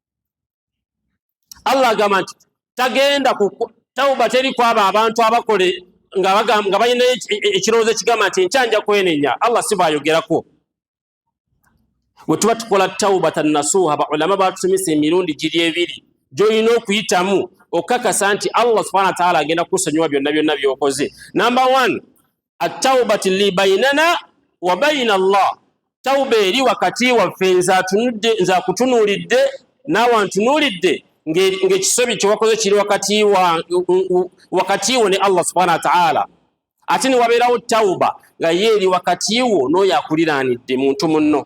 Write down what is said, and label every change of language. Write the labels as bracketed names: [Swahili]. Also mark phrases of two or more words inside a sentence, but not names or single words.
[Ganda] Allah agamba nti tagenda ku tawba teri kwaba abantu abakole nga balina ekirowoozo ekigamba nti enkya nja kwenenya. Allah si baayogerako. Bwe tuba tukola [Arabic] توبة نصوحا, [Ganda] baulama batusomesa emirundi giri ebiri gy'olina okuyitamu okakasa nti Allah [Arabic] سبحانه وتعالى [Ganda] agenda kusonyiwa byonna byonna by'okoze. [English] Number 1, [Arabic] التوبة لبيننا وبين الله. [Ganda] Tawba eri wakati waffe, nze akutunuulidde naawe antunuulidde, ng'ekisobi kye wakoze kiri wakati wo ne Allah [Arabic] سبحانه وتعالى, [Ganda] ate ne wabeerawo tawuba nga ye eri wakati wo n'oyo akuliraanidde muntu munno.